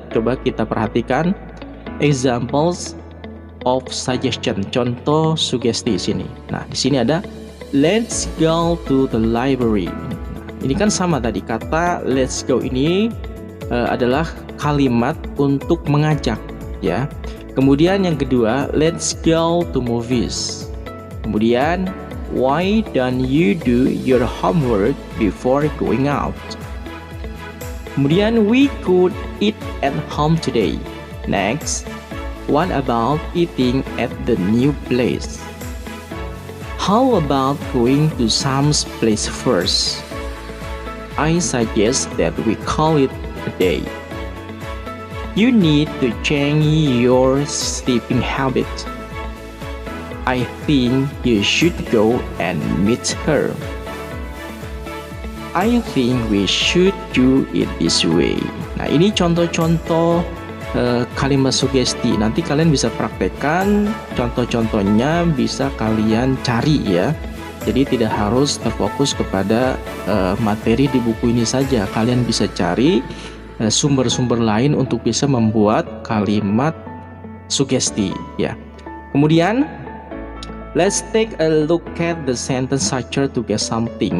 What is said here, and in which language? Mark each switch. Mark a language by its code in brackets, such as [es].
[id] Coba kita perhatikan [en] examples of suggestion, [id] contoh sugesti sini. Nah, di sini ada [en] let's go to the library. [id] Nah, ini kan sama tadi, kata let's go ini adalah kalimat untuk mengajak ya. Kemudian yang kedua, [en] let's go to movies. Kemudian why don't you do your homework before going out? Kemudian we could eat at home today. Next, what about eating at the new place? How about going to Sam's place first? I suggest that we call it a day. You need to change your sleeping habit. I think you should go and meet her. I think we should do it this way. [id] Nah, ini contoh-contoh kalimat sugesti. Nanti kalian bisa praktekkan, contoh-contohnya bisa kalian cari ya Jadi tidak harus terfokus kepada materi di buku ini saja. Kalian bisa cari sumber-sumber lain untuk bisa membuat kalimat sugesti ya. [en] Kemudian let's take a look at the sentence structure to get something.